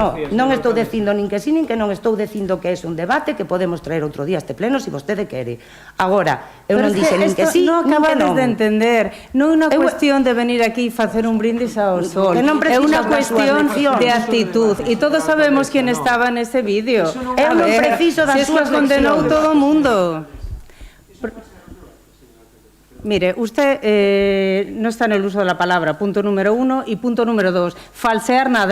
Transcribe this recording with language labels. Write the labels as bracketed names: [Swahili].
[Galician] Non estou dicindo nin que sí, nin que non estou dicindo que é un debate que podemos traer outro día a este pleno se vostede quere. Agora, eu non dixen nin que sí, non nin que acabades non. de entender. Non é unha cuestión de venir aquí e facer un brindis ao sol. É unha cuestión de actitud. E todos sabemos quen estaba nese vídeo. Eu non preciso das súas leccións. Se os condenou todo o mundo. [Spanish] Mire, usted no está en el uso de la palabra, punto número 1, y punto número 2, falsear nada.